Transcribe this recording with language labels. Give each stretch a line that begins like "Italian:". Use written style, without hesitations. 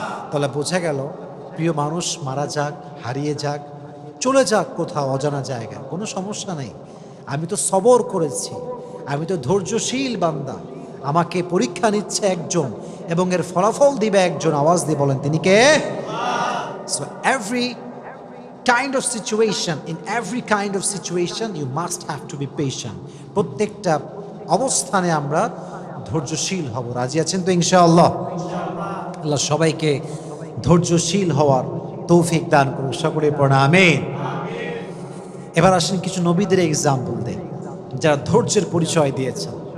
Bangla: তাহলে বোঝা গেল, প্রিয় মানুষ মারা যাক, হারিয়ে যাক, চলে যাক কোথাও অজানা জায়গায়, কোনো সমস্যা নেই। আমি তো সবর করেছি, আমি তো ধৈর্যশীল বান্দা। আমাকে পরীক্ষা নিচ্ছে একজন এবং এর ফলাফল দিবে একজন। আওয়াজ দিয়ে বলেন তিনি কে?
English: So every kind of situation, in every kind of situation you must have to be patient.
Bangla: প্রত্যেকটা অবস্থানে আমরা ধৈর্যশীল হব। রাজি আছেন তো ইনশাআল্লাহ? আল্লাহ সবাইকে ধৈর্যশীল হওয়ার তৌফিক দান করুন। সকলে পড়া আমিন। এবার আসেন কিছু নবীদের এক্সাম্পল দেই যারা ধৈর্যের পরিচয় দিয়েছেন।